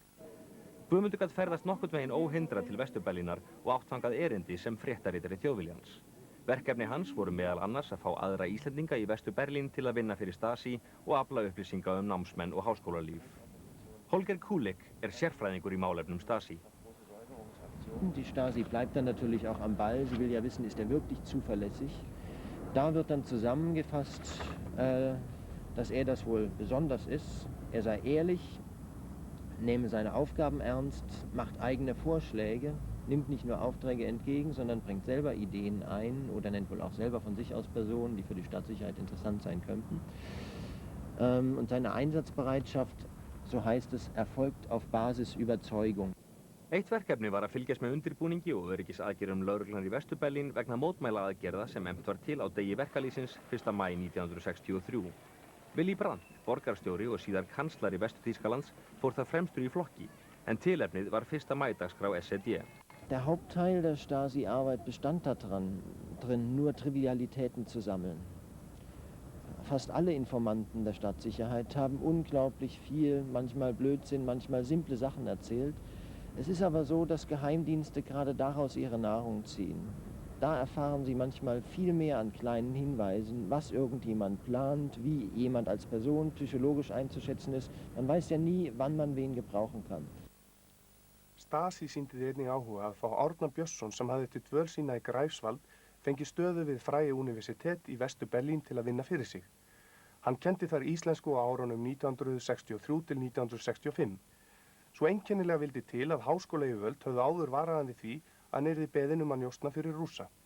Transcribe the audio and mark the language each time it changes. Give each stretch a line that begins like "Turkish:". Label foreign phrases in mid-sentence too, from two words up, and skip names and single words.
Icelandic: Guðmundur gat ferðast nokkurn veginn óhindrað til Vestur-Berlínar og átt þangað erindi sem fréttaritari Þjóðviljans. Verkefni hans voru meðal annars að fá aðra Íslendinga í Vestur-Berlín til að vinna fyrir Stasi og afla upplýsinga námsmenn og háskólalíf. Holger Kulik sérfræðingur í málefnum Stasi.
German: Die Stasi bleibt dann natürlich auch am Ball. Sie will ja wissen, ist er wirklich zuverlässig. Da wird dann zusammengefasst, dass er das wohl besonders ist. Er sei ehrlich, nehme seine Aufgaben ernst, macht eigene Vorschläge, nimmt nicht nur Aufträge entgegen, sondern bringt selber Ideen ein oder nennt wohl auch selber von sich aus Personen, die für die Stadtsicherheit interessant sein könnten. Und seine Einsatzbereitschaft, so heißt es, erfolgt auf Basis Überzeugung.
Icelandic: Eitt verkefni var að fylgjast með undirbúningi og öryggisaðgerðum lögreglunar í Vestur-Berlín vegna mótmælaaðgerða sem efnt var til á degi verkalýðsins 1. maí 1963. Willy Brandt, borgarstjóri og síðar kanslari Vestur-Þýskalands, fór það fremstur í flokki, en tilefnið var 1. maídagskrá SED.
German: Der Hauptteil der Stasi-Arbeit bestand darin, nur Trivialitäten zu sammeln. Fast alle Informanten der Stadtsicherheit haben unglaublich viel, manchmal Blödsinn, manchmal simple Sachen erzählt. Es ist aber so, dass Geheimdienste gerade daraus ihre Nahrung ziehen. Da erfahren sie manchmal viel mehr an kleinen Hinweisen, was irgendjemand plant, wie jemand als Person psychologisch einzuschätzen ist. Man weiß ja nie, wann man wen gebrauchen kann.
Icelandic: Stasi sýndi því einnig áhuga að fá Árna Björnsson sem hafði til dvöl sína í Greifswald fengi stöðu við Freie Universitet í Vestur-Berlín til að vinna fyrir sig. Hann kenndi þar íslensku á árunum 1963 til 1965. Svo einkennilega vildi til að háskólayfirvöld höfðu áður varaðan við því að hann yrði beðinn að njósna fyrir Rússa.